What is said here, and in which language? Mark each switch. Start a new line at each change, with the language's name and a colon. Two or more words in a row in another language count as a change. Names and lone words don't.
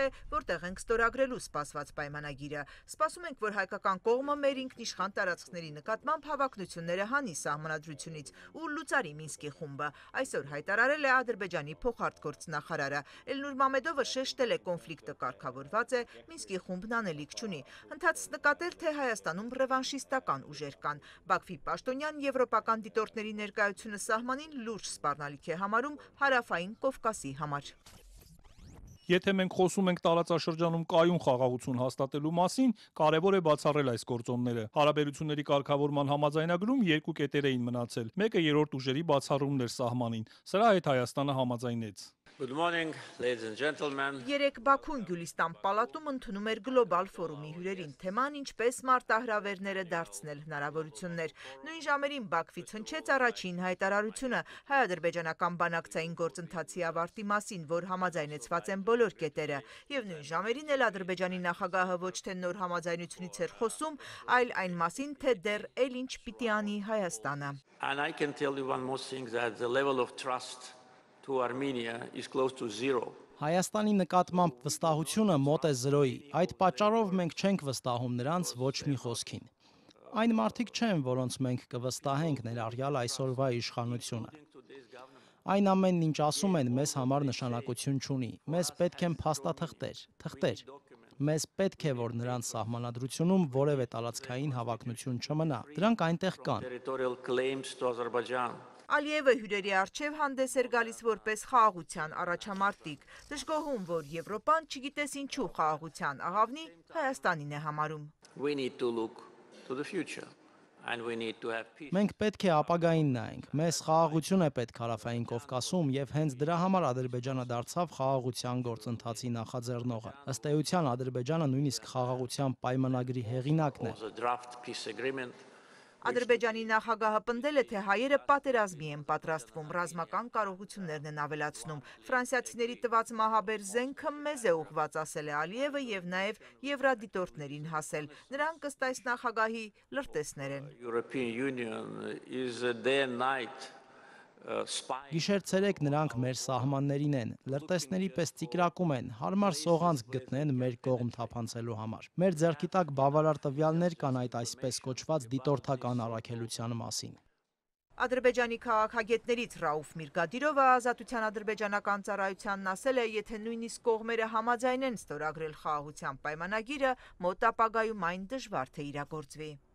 Armenian: որտեղ ենք ստորագրելու սպասված պայմանագիրը։ Սպասում ենք, որ հայկական կողմը մեր ինքնիշխան տարածքների նկատմամբ հավակնությունները հանի սահմանադրությունից ու լուծարի Մինսկի խումբը։ Այսօր հայտարարել է Ադրբեջանի փոխարտգործնախարարը։ Էլնուր Մամեդովը շեշտել է, կոնֆլիկտը կարգավորված է, Մինսկի խումբն անելիք չունի։ Ընթացս նկատել, թե Հայաստանում ռևանշիստական ուժեր կան։ Բաքվի պաշտոնյան Եվրոպական դիտորդների ներկայությունը սահմանին լուրջ սպառնալիք է համարում Հարավային Կովկասի համար։ Եթե մենք խոսում ենք տարածաշրջանում կայուն խաղաղություն հաստատելու մասին, կարևոր է բացառել այս գործոնները։ Հարաբերությունների կարգավորման համաձայնագրում երկու կետեր էին մնացել։ Մեկը երրորդ ուժերի բացառումն էր սահմանին։ Սրա հետ Հայաստանը համաձայնեց։
English: Good morning, ladies and gentlemen.
Armenian: Երեկ Բաքուն Գյուլիստան պալատում ընդունում էր գլոբալ ֆորումի հյուրերին թեման ինչպես մարտահրավերները դարձնել հնարավորություններ։ Նույն ժամերին Բաքվից հնչեց առաջին հայտարարությունը հայ-ադրբեջանական բանակցային գործընթացի ավարտի մասին, որ համաձայնեցված են բոլոր կետերը։ Եվ նույն ժամերին էլ Ադրբեջանի նախագահը ոչ թե նոր համաձայնությունից էր խոսում, այլ այն մասին, թե դեռ էլ ինչ պիտի անի Հայաստանը։
English: And I can tell you one more thing, that the level of trust to Armenia is close to zero.
Armenian: Հայաստանի նկատմամբ վստահությունը մոտ է 0-ի։ Այդ պատճառով մենք չենք վստահում նրանց ոչ մի խոսքին։ Այն մարդիկ չեն, որոնց մենք կվստահենք ներառյալ այսօրվա իշխանությունը։ Այն ամենն, ինչ ասում են, մեզ համար նշանակություն չունի։ Մեզ պետք են փաստաթղթեր, թղթեր։ Մեզ պետք է, որ նրանց սահմանադրությունում որևէ տարածքային հավակնություն չմնա։ Դրանք այնտեղ կան։ Ալիևը հյուրերի առջև հանդես էր գալիս որպես խաղաղության առաջամարտիկ, դժգոհում, որ Եվրոպան չգիտես ինչու խաղաղության աղավնի Հայաստանին է համարում։
English: We need to look to the future and we need to have peace.
Armenian: Մենք պետք է ապագային նայենք։ Մեզ խաղաղություն է պետք Հարավային Կովկասում եւ հենց դրա համար Ադրբեջանը դարձավ խաղաղության գործընթացի նախաձեռնողը։ Ըստ էության Ադրբեջանը նույնիսկ խաղաղության պայմանագրի հեղինակն է։
English: The draft peace agreement.
Armenian: Ադրբեջանի նախագահը պնդել է, թե հայերը պատերազմի են պատրաստվում, ռազմական կարողություններն են ավելացնում։ Ֆրանսիացիների տված մահաբեր զենքը մեզ է ուղղված, ասել է Ալիևը եւ նաեւ եվրադիտորդներին հասել։ Նրանք ըստ այս նախագահի լրտեսներ են։
English: European Union is day and night
Armenian: Գիշեր-ցերեկ նրանք մեր սահմաններին են, լրտեսների պես ծիկրակում են, հարմար սողանց գտնեն մեր կողմ թափանցելու համար։ Մեր ձեռքի տակ բավարար տվյալներ կան այդ այսպես կոչված դիտորդական առաքելության մասին։ Ադրբեջանի քաղաքագետներից Ռաուֆ Միրգադիրովը Ազատության ադրբեջանական ծառայությանն ասել է, եթե նույնիսկ կողմերը համաձայնեն ստորագրել խաղաղության պայմանագիրը, մոտ ապագայում այն դժվար թե իրագործվի։